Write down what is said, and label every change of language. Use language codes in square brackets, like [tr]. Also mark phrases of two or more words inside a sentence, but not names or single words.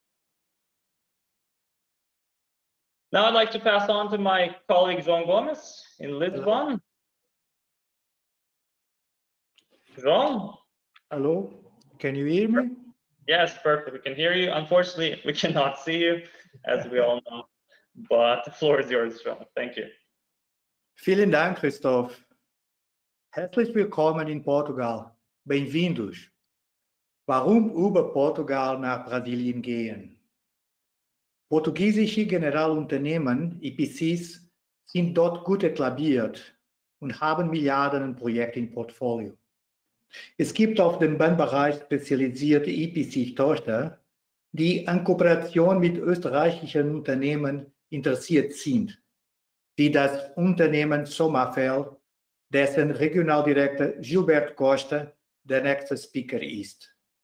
[en] Now I'd like to pass on to my colleague João Gomes in Lisbon. João? Hello, can you hear me? Yes, perfect. We can hear you. Unfortunately, we cannot see you, as we all know, but the floor is yours, João. Thank you. [de] Vielen Dank, Christoph. Herzlich willkommen in Portugal. [pt] Bem-vindos. [de] Warum über Portugal nach Brasilien gehen? Portugiesische Generalunternehmen, EPCs, sind dort gut etabliert und haben Milliardenprojekte im Portfolio. Es gibt auf dem Bahnbereich spezialisierte EPC-Tochter, die an Kooperation mit österreichischen Unternehmen interessiert sind, wie das Unternehmen SOMAFEL, dessen Regionaldirektor Gilberto Costa der nächste Speaker ist.